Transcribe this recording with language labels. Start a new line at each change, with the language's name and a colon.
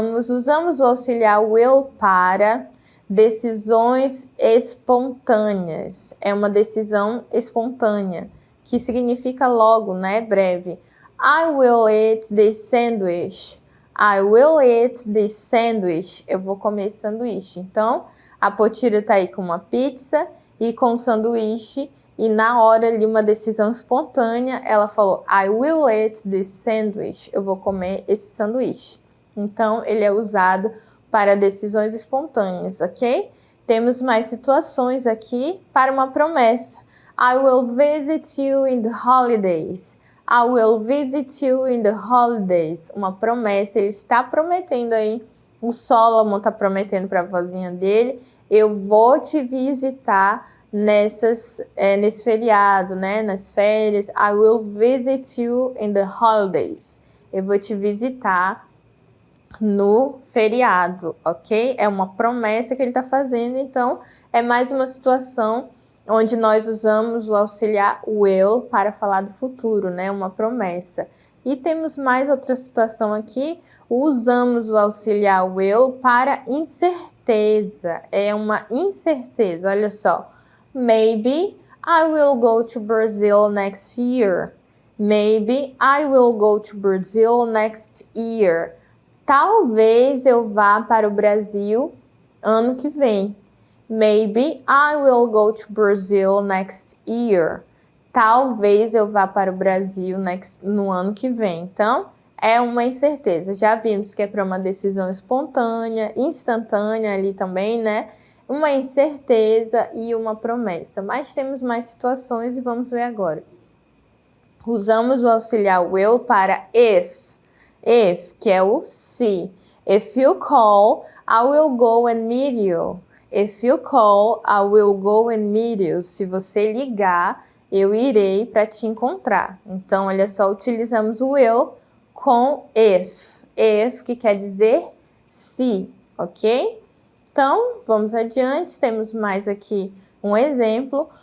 Portuguese: Usamos o auxiliar will para decisões espontâneas. É uma decisão espontânea, que significa logo, né? Breve.
English: I will eat this sandwich. I will eat this sandwich.
Portuguese: Eu vou comer esse sanduíche. Então, a Potira está aí com uma pizza e com um sanduíche. E na hora ali, uma decisão espontânea, ela falou,
English: I will eat this sandwich.
Portuguese: Eu vou comer esse sanduíche. Então, ele é usado para decisões espontâneas, ok? Temos mais situações aqui para uma promessa.
English: I will visit you in the holidays. I will visit you in the holidays.
Portuguese: Uma promessa, ele está prometendo aí. O Solomon está prometendo para a vozinha dele. Eu vou te visitar nesse feriado, né? Nas férias.
English: I will visit you in the holidays.
Portuguese: Eu vou te visitar no feriado, ok? É uma promessa que ele está fazendo. Então, é mais uma situação onde nós usamos o auxiliar will para falar do futuro, né? Uma promessa. E temos mais outra situação aqui. Usamos o auxiliar will para incerteza. É uma incerteza, olha só.
English: Maybe I will go to Brazil next year. Maybe I will go to Brazil next year.
Portuguese: Talvez eu vá para o Brasil ano que vem.
English: Maybe I will go to Brazil next year.
Portuguese: Talvez eu vá para o Brasil no ano que vem. Então, é uma incerteza. Já vimos que é para uma decisão espontânea, instantânea ali também, né? Uma incerteza e uma promessa. Mas temos mais situações e vamos ver agora. Usamos o auxiliar will para if. If, que é o se.
English: If you call, I will go and meet you. If you call, I will go and meet you.
Portuguese: Se você ligar, eu irei para te encontrar. Então, olha só, utilizamos o will com if. If, que quer dizer se, ok? Então, vamos adiante. Temos mais aqui um exemplo.